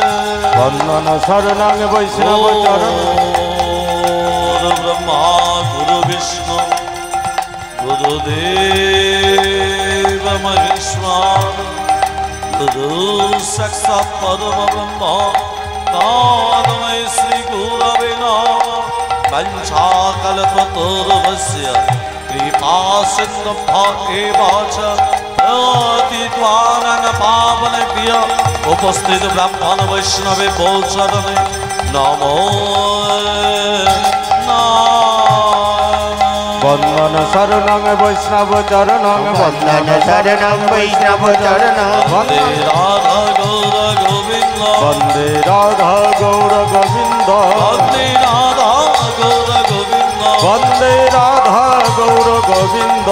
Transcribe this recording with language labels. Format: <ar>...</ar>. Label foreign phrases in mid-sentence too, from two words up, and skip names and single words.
<sa>বন্দন শরণং বৈষ্ণব চরণ গুরু ব্রহ্মা গুরু বিষ্ণু গুরুদেব মহেশ্বর গুরু সাক্ষাৎ পরম ব্রহ্ম তস্मै শ্রী গুরবে নমঃ वंशाकल्पतरुर्भस्य कृपा सिन्धुभ्य एव च पतित्वानां पावनेभ्यो उपस्थित ब्राह्मण वैष्णवे चरणे नमो नमः। বন্দন শরণং বৈষ্ণব চরণং বন্দন শরণং বৈষ্ণব চরণং বন্দে রাধা গৌর গোবিন্দ বন্দে রাধা গৌর গোবিন্দ বন্দে রাধা গৌর গোবিন্দ বন্দে রাধা গৌর গোবিন্দ</sa>